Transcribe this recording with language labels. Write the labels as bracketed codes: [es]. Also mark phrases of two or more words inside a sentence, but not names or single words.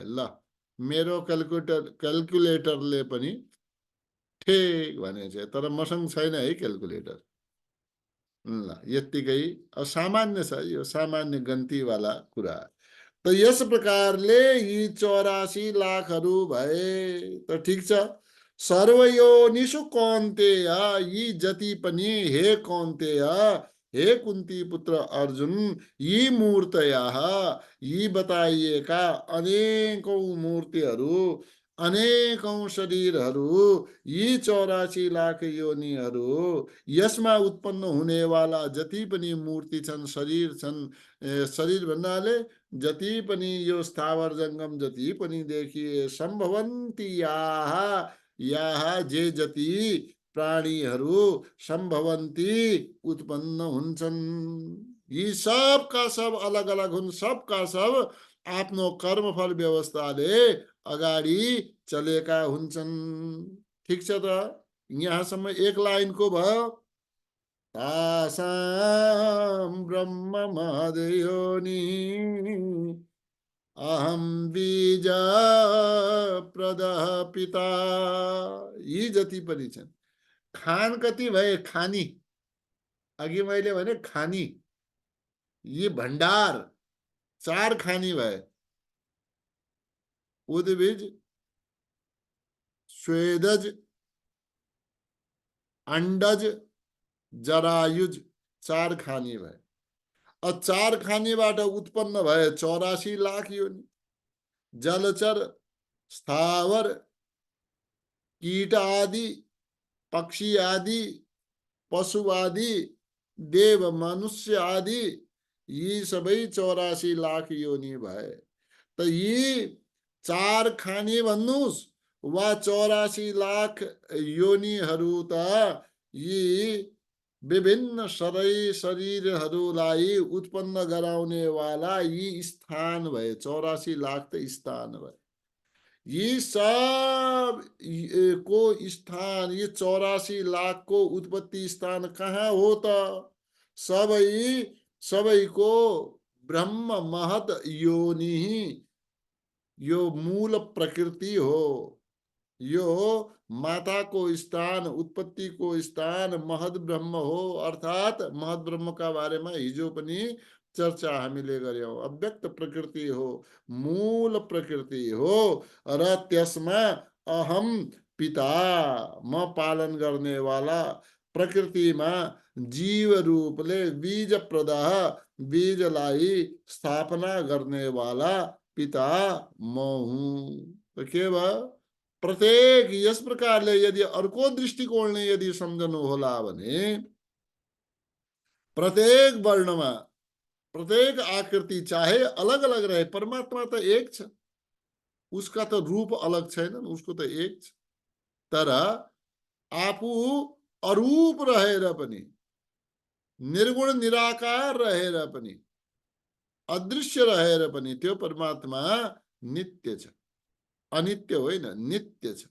[ne] ल, मेरो क्याल्कुलेटरले पनि ठिक भनेछ, तर मसँग छैन है क्याल्कुलेटर। ल, यत्तिकै सामान्य छ, यो सामान्य गन्तीवाला कुरा। त यस प्रकारले यी 84,00,000 भए। त ठिक छ। [sa] सर्वयोनिषु कौन्तेय, [ne] यी जति पनि हे कौन्तेय, हे कुन्ती पुत्र अर्जुन, यी मूर्तयः, यी बताइएका अनेकौं मूर्तिहरू, अनेकौं शरीरहरू, यी 84,00,000 योनिहरू, यसमा उत्पन्न हुनेवाला जति पनि मूर्ति छन्, शरीर छन्, शरीर भन्नाले जति पनि यो स्थावर जङ्गम जति पनि देखिए, [sa] सम्भवन्ति याः, [ne] याः जे जति प्राणीहरू, सम्भवन्ति उत्पन्न हुन्छन्। यी सबका सब अलग अलग हुन्, सबका सब आफ्नो कर्मफल व्यवस्थाले अगाडि चलेका हुन्छन्। ठिक छ त, यहाँसम्म एक लाइनको भयो। [sa] तासां ब्रह्म महदयोनि अहम बीज प्रदः पिता, [ne] यी जति पनि छन्। खान कति भए? खानी, अघि मैले भने खानी, यी भण्डार 4 खानी भए। उद्भिज, स्वेदज, अंडज, जरायुज, 4 खानी भए। 4 खानीबाट उत्पन्न भए 84,00,000 योनि। जलचर, स्थावर, कीट आदि, पक्षी आदि, पशु आदि, देव मनुष्य आदि, यी सबै 84,00,000 योनि भए। त यी 4 खानी भन्नुस् वा 84,00,000 योनिहरू त यी विभिन्न शरीरहरूलाई उत्पन्न गराउने वाला यी स्थान भए। 84,00,000 त स्थान भए। यी सब को स्थान, ये 84,00,000 को उत्पत्ति स्थान कहाँ हो त? सबैको ब्रह्म महत योनि, यो मूल प्रकृति हो। यो माता को स्थान, उत्पत्ति को स्थान महद ब्रह्म हो। अर्थात महद ब्रह्म का बारे में हिजो पनि चर्चा हामीले गर्यौं। अव्यक्त प्रकृति हो, मूल प्रकृति हो र त्यसमा अहम पिता, म पालन गर्ने वाला, प्रकृतिमा जीव रूपले बीज प्रदाह, बीजलाई स्थापना गर्ने वाला पिता म हुँ। तो के भयो, प्रत्येक यस प्रकारले यदि अर्को दृष्टिकोणले यदि सम्झनु होला भने प्रत्येक वर्णमा प्रत्येक आकृति चाहे अलग अलग रहे, परमात्मा त एक छ, उसका त रूप अलग छैनन्, उसको त एक छ। तर आफू अरूप रहेर पनि, निर्गुण निराकार रहेर पनि, अदृश्य रहेर पनि त्यो परमात्मा नित्य छ, अनित्य होइन, नित्य छ।